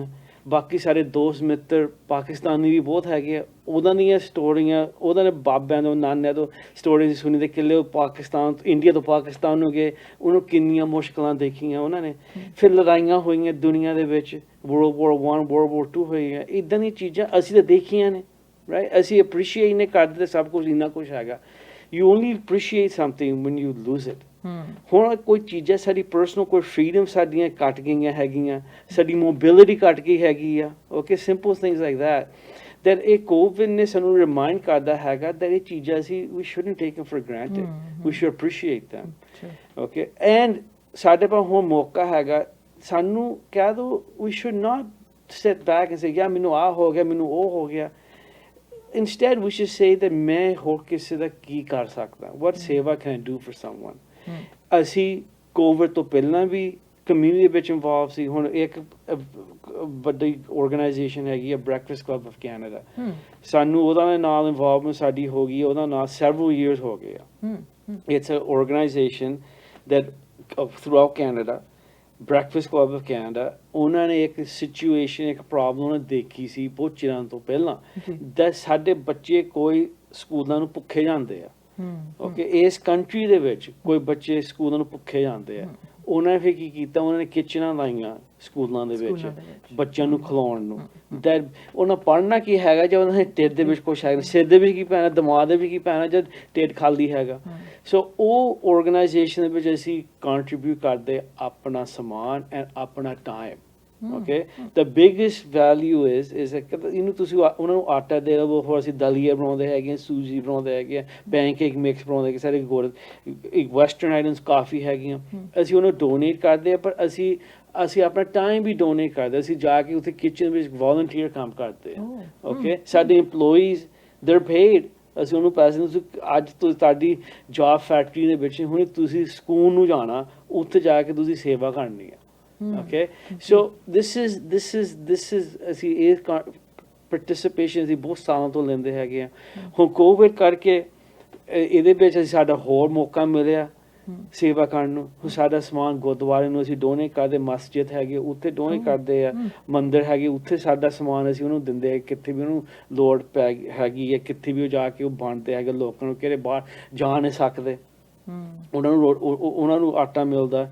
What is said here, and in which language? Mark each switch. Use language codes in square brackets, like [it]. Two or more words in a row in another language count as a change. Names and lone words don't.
[pa] ਬਾਕੀ ਸਾਡੇ ਦੋਸਤ ਮਿੱਤਰ ਪਾਕਿਸਤਾਨੀ ਵੀ ਬਹੁਤ ਹੈਗੇ ਆ, ਉਹਨਾਂ ਦੀਆਂ ਸਟੋਰੀਆਂ, ਉਹਨਾਂ ਦੇ ਬਾਬਿਆਂ ਤੋਂ ਨਾਨਿਆਂ ਤੋਂ ਸਟੋਰੀਜ਼ ਸੁਣੀ ਦੇ ਕਿੱਲੇ ਉਹ ਪਾਕਿਸਤਾਨ, ਇੰਡੀਆ ਤੋਂ ਪਾਕਿਸਤਾਨ ਨੂੰ ਗਏ, ਉਹਨੂੰ ਕਿੰਨੀਆਂ ਮੁਸ਼ਕਲਾਂ ਦੇਖੀਆਂ ਉਹਨਾਂ ਨੇ। ਫਿਰ ਲੜਾਈਆਂ ਹੋਈਆਂ ਦੁਨੀਆ ਦੇ ਵਿੱਚ, World War I, World War II ਹੋਈਆਂ, ਇੱਦਾਂ ਦੀਆਂ ਚੀਜ਼ਾਂ ਅਸੀਂ ਤਾਂ ਦੇਖੀਆਂ ਨੇ, ਰਾਈਟ। ਅਸੀਂ ਅਪਰੀਸ਼ੀਏਟ ਨਹੀਂ ਕਰਦੇ ਸਭ ਕੁਝ, ਇੰਨਾ ਕੁਛ ਹੈਗਾ। [en] You only appreciate something when you lose it. [pa] ਹੁਣ ਕੋਈ ਚੀਜ਼ਾਂ ਸਾਡੀ ਪਰਸਨਲ, ਕੋਈ ਫਰੀडम ਸਾਡੀਆਂ ਘੱਟ ਗਈਆਂ ਹੈਗੀਆਂ, ਸਾਡੀ ਮੋਬਿਲਿਟੀ ਘੱਟ ਗਈ ਹੈਗੀ ਆ। ਓਕੇ, [en] simple things like that [pa] ਇਹ ਕੋਵਿਡ ਨੇ ਸਾਨੂੰ ਰਿਮਾਈਂਡ ਕਰਦਾ ਹੈਗਾ that ਇਹ ਚੀਜ਼ਾਂ ਅਸੀਂ [en] we shouldn't take them for granted. We should appreciate them. Okay, and [pa] ਸਾਡੇ ਕੋਲ ਹੁਣ ਮੌਕਾ ਹੈਗਾ, ਸਾਨੂੰ ਕਹਿ ਦੋ [en] we should not sit back and say yeah [pa] ਮੈਨੂੰ ਆਹ ਹੋ ਗਿਆ, ਮੈਨੂੰ ਉਹ ਹੋ ਗਿਆ। [en] Instead we should say that [pa] ਮੈਂ ਹੋਰ ਕਿਸੇ ਦਾ ਕੀ ਕਰ ਸਕਦਾ, [en] what ਸੇਵਾ can I do for someone। [pa] ਅਸੀਂ ਕੋਵਿਡ ਤੋਂ ਪਹਿਲਾਂ ਵੀ ਕਮਿਊਨਿਟੀ ਵਿੱਚ ਇਨਵੋਲਵ ਸੀ। ਹੁਣ ਇੱਕ ਵੱਡੀ ਆਰਗੇਨਾਈਜੇਸ਼ਨ ਹੈਗੀ ਆ ਬ੍ਰੈਕਫਾਸਟ ਕਲੱਬ ਆਫ ਕੈਨੇਡਾ, ਸਾਨੂੰ ਉਹਦਾ ਨਾਲ ਇਨਵੋਲਵਮੈਂਟ ਸਾਡੀ ਹੋ ਗਈ, ਉਹਦਾ ਨਾਲ [en] several years [pa] ਹੋ ਗਏ ਆ। [en] It's an organization that throughout Canada, [pa] ਬ੍ਰੈਕਫਾਸਟ ਕਲੱਬ ਆਫ ਕੈਨੇਡਾ, ਉਹਨਾਂ ਨੇ ਇੱਕ ਸਿਚੁਏਸ਼ਨ, ਇੱਕ ਪ੍ਰੋਬਲਮ ਦੇਖੀ ਸੀ ਬਹੁਤ ਚਿਰਾਂ ਤੋਂ ਪਹਿਲਾਂ, that ਸਾਡੇ ਬੱਚੇ ਕੋਈ ਸਕੂਲਾਂ ਨੂੰ ਭੁੱਖੇ ਜਾਂਦੇ ਆ। ਓਕੇ, ਇਸ ਕੰਟਰੀ ਦੇ ਵਿੱਚ ਕੋਈ ਬੱਚੇ ਸਕੂਲਾਂ ਨੂੰ ਭੁੱਖੇ ਜਾਂਦੇ ਆ। ਉਹਨਾਂ ਨੇ ਫਿਰ ਕੀ ਕੀਤਾ, ਉਹਨਾਂ ਨੇ ਕਿਚਨਾਂ ਲਾਈਆਂ ਸਕੂਲਾਂ ਦੇ ਵਿੱਚ ਬੱਚਿਆਂ ਨੂੰ ਖਿਲਾਉਣ ਨੂੰ। ਦੈਟ ਉਹਨਾਂ ਪੜ੍ਹਨਾ ਕੀ ਹੈਗਾ ਜੇ ਉਹਨਾਂ ਦੇ ਢਿੱਡ ਦੇ ਵਿੱਚ ਕੁਛ ਹੈਗਾ, ਸਿਰ ਦੇ ਵਿੱਚ ਕੀ ਪੈਣਾ, ਦਿਮਾਗ ਦੇ ਵਿੱਚ ਕੀ ਪੈਣਾ ਜਦ ਢਿੱਡ ਖਾਲੀ ਹੈਗਾ। ਸੋ ਉਹ ਆਰਗੇਨਾਈਜੇਸ਼ਨ ਦੇ ਵਿੱਚ ਅਸੀਂ ਕੰਟਰੀਬਿਊਟ ਕਰਦੇ ਆਪਣਾ ਸਮਾਨ ਐਂਡ ਆਪਣਾ ਟਾਈਮ। [en] Okay, the biggest value is [pa] ਇਹਨੂੰ ਤੁਸੀਂ ਉਹਨਾਂ ਨੂੰ ਆਟਾ ਦੇ ਦਿਓ, ਹੋਰ ਅਸੀਂ ਦਲੀਆ ਬਣਾਉਂਦੇ ਹੈਗੇ, ਸੂਜੀ ਬਣਾਉਂਦੇ ਹੈਗੇ, [en] pancake mix [pa] ਬਣਾਉਂਦੇ ਹੈਗੇ, ਸਾਰੇ ਇੱਕ [en] western items [pa] ਕਾਫੀ ਹੈਗੀਆਂ, ਅਸੀਂ ਉਹਨੂੰ ਡੋਨੇਟ ਕਰਦੇ ਹਾਂ। ਪਰ ਅਸੀਂ ਆਪਣਾ ਟਾਈਮ ਵੀ ਡੋਨੇਟ ਕਰਦੇ, ਅਸੀਂ ਜਾ ਕੇ ਉੱਥੇ ਕਿਚਨ ਵਿੱਚ ਵਾਲੰਟੀਅਰ ਕੰਮ ਕਰਦੇ ਹਾਂ। [en] ਓਕੇ, ਸਾਡੇ EMPLOYEES they're paid, [pa] ਅਸੀਂ ਉਹਨੂੰ ਪੈਸੇ, ਤੁਸੀਂ ਅੱਜ ਤੋਂ ਤੁਹਾਡੀ ਜੌਬ ਫੈਕਟਰੀ ਦੇ ਵਿੱਚ, ਹੁਣ ਤੁਸੀਂ ਸਕੂਲ ਨੂੰ ਜਾਣਾ, ਉੱਥੇ ਜਾ ਕੇ ਤੁਸੀਂ ਸੇਵਾ ਕਰਨੀ ਆ। [en] Okay, so this is [pa] ਅਸੀਂ ਇਹ participation ਅਸੀਂ ਬਹੁਤ ਸਾਲਾਂ ਤੋਂ ਲੈਂਦੇ ਹੈਗੇ ਆ। ਹੁਣ ਕੋਵਿਡ ਕਰਕੇ ਇਹਦੇ ਵਿੱਚ ਅਸੀਂ ਸਾਡਾ ਹੋਰ ਮੌਕਾ ਮਿਲਿਆ ਸੇਵਾ ਕਰਨ ਨੂੰ। ਹੁਣ ਸਾਡਾ ਸਮਾਨ ਗੁਰਦੁਆਰੇ ਨੂੰ ਅਸੀਂ ਡੋਨੇਟ ਕਰਦੇ, ਮਸਜਿਦ ਹੈਗੇ ਉੱਥੇ ਡੋਨੇਟ ਕਰਦੇ ਆ, ਮੰਦਿਰ ਹੈਗੇ ਉੱਥੇ ਸਾਡਾ ਸਮਾਨ ਅਸੀਂ ਉਹਨੂੰ ਦਿੰਦੇ ਆ, ਕਿੱਥੇ ਵੀ ਉਹਨੂੰ ਲੋੜ ਪੈ ਹੈਗੀ ਹੈ, ਕਿੱਥੇ ਵੀ ਉਹ ਜਾ ਕੇ ਉਹ ਵੰਡਦੇ ਹੈਗੇ ਲੋਕਾਂ ਨੂੰ, ਕਿਹੜੇ ਬਾਹਰ ਜਾ ਨਹੀਂ ਸਕਦੇ, ਉਹਨਾਂ ਨੂੰ ਆਟਾ ਮਿਲਦਾ।